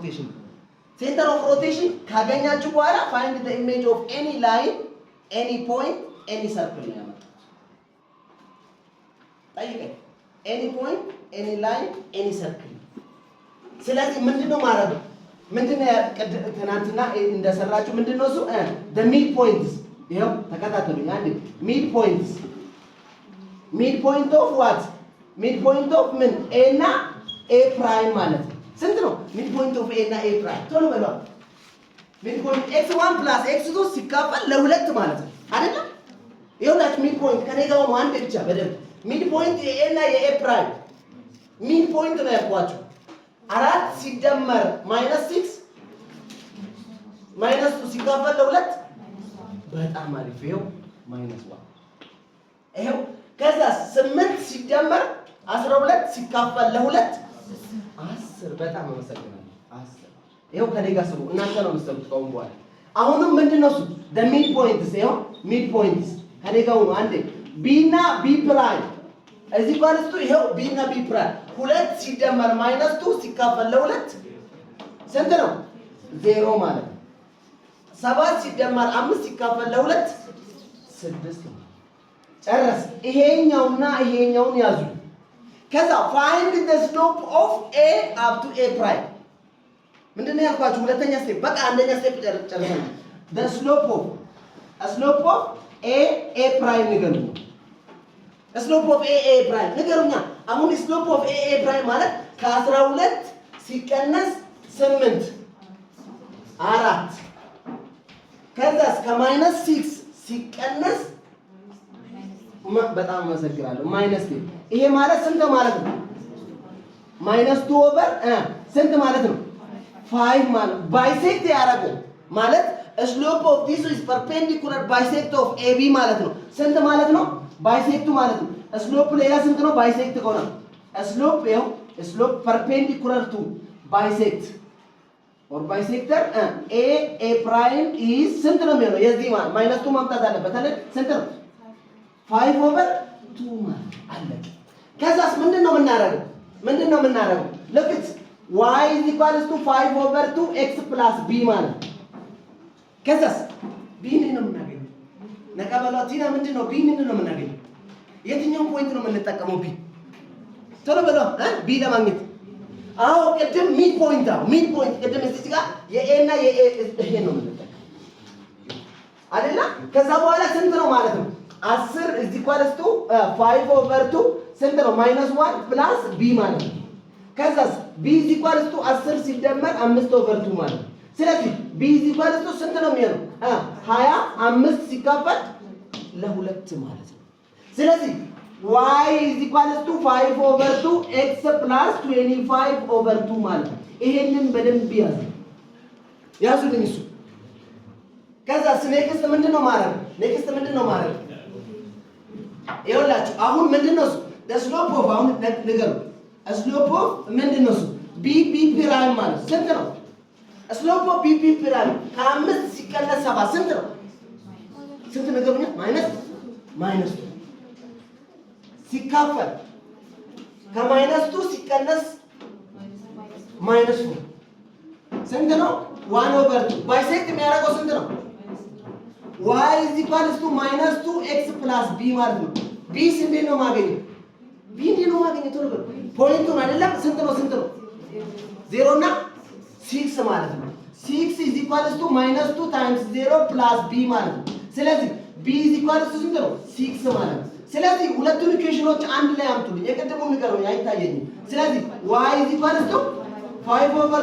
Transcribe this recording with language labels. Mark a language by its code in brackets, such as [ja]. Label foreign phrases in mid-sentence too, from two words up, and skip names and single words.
[en] of rotation [am] ካገኛችሁ በኋላ [en] find the image of any line any point any circle [am] ነው ያመጣው ጠይቀኝ [en] any point any line any circle [am] ስለዚህ ምንድነው ማለት ምንድነው ትናንትና እንደሰራችሁ ምንድነው እሱ [en] the mid points [am] ይሄው ተከታተሉኝ አንዴ mid [en] point of what mid point of [am] ምን a እና [en] a prime [am] ማለት ስንት ነው [en] mid point of a [am] እና [en] a prime [am] ቶሎ በሏ [en] mid point x1 plus x2 [am] ሲካፈል ለሁለት ማለት ነው አይደል ይኸውላችሁ [en] mid point [am] ከኔ ጋር ነው አንዴ ብቻ በደንብ [en] mid point a [am] እና [en] a prime mid point [am] ነው ያልኳችሁ 4 ሲደመር -6 -2 ሲካፈል ለሁለት በጣም አሪፍ ይሄው -1 ይሄው ከዛ 8 ሲደመር 12 ሲካፈል ለሁለት 10 በጣም አመሰግናለሁ 10 ይሄው ከኔ ጋር ስሩ እናንተ ነው የምትሰሩት ከአሁን በኋላ አሁንም ምንድነው እሱ [en] the mid points [am] ይሄው [en] mid points [am] ከኔ ጋር ነው አንዴ b እና [en] b prime [am] እዚህ ኳልስቱ ይሄው b እና [en] b prime [am] 2 ሲደመር -2 ሲካፈል ለሁለት ስንት ነው 0 ማለት 7 ሲደመር 5 ሲካፈል ለሁለት 6 ጨረስ ይሄኛውና ይሄኛውን ያዙ ከዛ [en] find the slope of a up to a prime [am] ምንድነው ያልኳችሁ ሁለተኛ ስቴፕ በቃ አንደኛ ስቴፕ ጨርሰናል [en] the slope of a prime [am] ንገሩኝ [en] slope of a prime [am] ንገሩኛ አሁን [en] slope of a prime [am] ማለት ከ12 ሲቀነስ 8 4 ከዛስ ከማይነስ 6 ሲቀነስ በጣም አመሰግናለሁ ማይነስ 10 ይሄ ማለት ስንት ማለት ነው? ማይነስ 2 ኦቨር ስንት ማለት ነው? 5 ማለት ባይሴክት ያደረገው ማለት [en] slope of this is perpendicular bisect of AB [am] ማለት ነው። ስንት ማለት ነው? ባይሴክቱ ማለት ነው። slope ሌላ ስንት ነው? ባይሴክት ከሆነ slope ይኸው [en] slope perpendicular to bisect or bisector A prime is [am] ስንት ነው የሚሆነው? የዚህ ማለት ማይነስ 2 ማምጣት አለበት አይደል? ስንት ነው? 5 over 2 ማለት አለቀ። ከዛስ ምንድነው የምናደርገው? [en] look at y is equals to 5 over 2 x plus b [am] ማለት ከዛስ b ነው የምናገኘው። ነቀበላቲና ምንድነው? b ነው የምናገኘው። የትኛው ፖይንት ነው የምንጠቀመው? b ቶሎ በለው b ለማግኘት አዎ ቅድም [en] mid point [am] ቅድም እዚህ ጋር የኤ እና የኤ ይሄ ነው የምንጠቀመው አይደለ? ከዛ በኋላ ስንት ነው ማለት ነው? [en] 10 is equals to 5 over 2 [am] ስንት ነው? [en] -1 plus b [am] ማለት ነው። ከዛስ [en] b is equals to 10 [am] ሲደመር [en] 5 over 2 [am] ማለት ነው። ስለዚህ [en] b is equals to [am] ስንት ነው የሚሆነው? 25 ሲካፈል ለ2 ማለት ነው። ስለዚህ [en] y is equals to 5 over 2 [am] x plus 25 over 2 ማለት ነው። ይሄንን በደንብ ያዙልኝ እሱ። ከዛስ ኔክስት ምንድነው ማድረግ? ይኸውላችሁ አሁን ምንድነው እሱ? [en] slope of [am] አሁን ንገሩ። [en] slope of [am] ምንድነው እሱ? [en] b prime [am] ማለት ስንት ነው? [en] slope of b prime [am] ከ5 ሲቀነስ 7 ስንት ነው? ስንት ነገሩኛ? ማይነስ 2 ሲካፈል ከማይነስ 2 ሲቀነስ ማይነስ 4 ስንት ነው? 1 over 2 ባይሴክት የሚያደርገው ስንት ነው? [en] y is equals to -2 x plus b [am] ማለት ነው። b እንዴት ነው ማገኘው? ቶሎ በል ፖይንቱን አይደለም ስንት ነው 0 እና 6 ማለት ነው። [en] 6 is equals to -2 times 0 plus b [am] ማለት ነው። ስለዚህ [en] b is equals to [am] ስንት ነው? 6 ማለት ነው። ስለዚህ ሁለቱን ኢኩዌሽኖች አንድ ላይ አምጡልኝ። የቀደሙን ንገሩኝ አይታየኝም። ስለዚህ [en] y is equals to 5 over